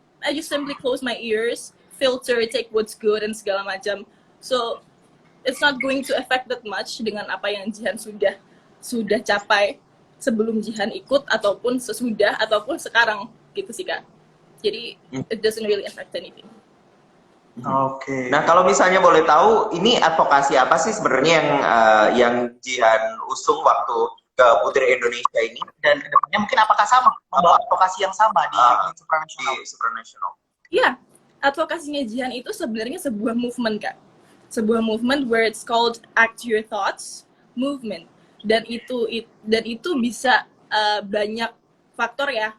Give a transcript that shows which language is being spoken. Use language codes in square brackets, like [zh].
[en] I just simply close my ears, filter, take what's good and [id] segala macam. [en] So it's not going to affect that much [id] dengan apa yang Jihan sudah capai sebelum Jihan ikut ataupun sesudah ataupun sekarang gitu sih Kak. Jadi [en] it doesn't really affect anything. [id] Oke. Nah kalau misalnya boleh tahu, ini advokasi apa sih sebenarnya yang Jihan usung waktu ke Putri Indonesia ini? Dan kedepannya mungkin apakah sama membawa advokasi yang sama di supranasional? Iya, advokasinya Jihan itu sebenarnya sebuah movement Kak. Sebuah [en] movement where it's called Act Your Thoughts Movement. [id] Dan itu bisa banyak faktor ya.